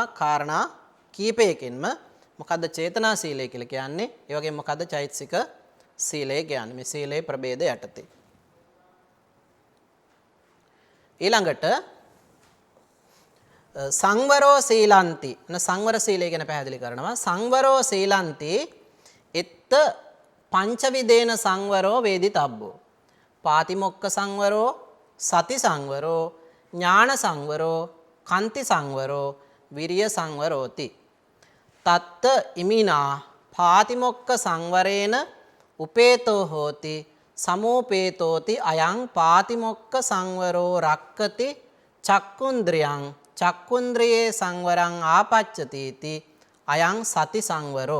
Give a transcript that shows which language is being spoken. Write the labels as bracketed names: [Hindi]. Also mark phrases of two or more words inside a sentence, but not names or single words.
[Sinhala] කාරණා කීපයකින්ම මොකද්ද චේතනා සීලය කියලා කියන්නේ, ඒ වගේම මොකද්ද චෛතසික සීලය කියන්නේ මේ සීලේ ප්‍රභේද යටතේ. ඊළඟට [Pali] සංවරෝ සීලන්ති [Sinhala] සංවර සීලය ගැන පැහැදිලි කරනවා. [Pali] සංවරෝ සීලන්ති එත්ත පංචවිදේන සංවරෝ වේදිතබ්බෝ. පාතිමොක්ඛ සංවරෝ, සති සංවරෝ ඥාන සංවරෝ කන්ති සංවරෝ විරිය සංවරෝති. තත්ත ඉමිනා පාතිමොක්ක සංවරේන උපේතෝ හෝති සමෝපේතෝති අයං පාතිමොක්ක සංවරෝ රක්කති චක්කුන්ද්‍රියං චක්කුන්ද්‍රියේ සංවරං ආපච්චතිති අයං සති සංවරෝ.